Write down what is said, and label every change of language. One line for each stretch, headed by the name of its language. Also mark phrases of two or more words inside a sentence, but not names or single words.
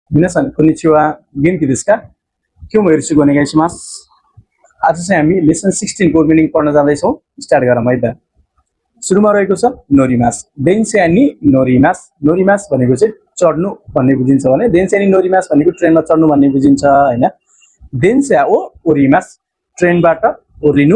Japanese: 皆さん、こんにちは。元気ですか？今日もよろしくお願いします。
Nepali: आज चाहिँ हामी लेसन 16
English: code meaning
Nepali: पढ्न जाँदैछौँ। स्टार्ट गरौँ है त। सुरुमा रहेको छ नोरिमास।
Japanese: 電車に乗ります.
Nepali: नोरिमास भनेको चाहिँ चढ्नु भन्ने बुझिन्छ भने
Japanese: 電車に乗ります
Nepali: भनेको ट्रेनमा चढ्नु भन्ने बुझिन्छ हैन।
Japanese: 電車を降ります
Nepali: ट्रेनबाट ओर्लिनु।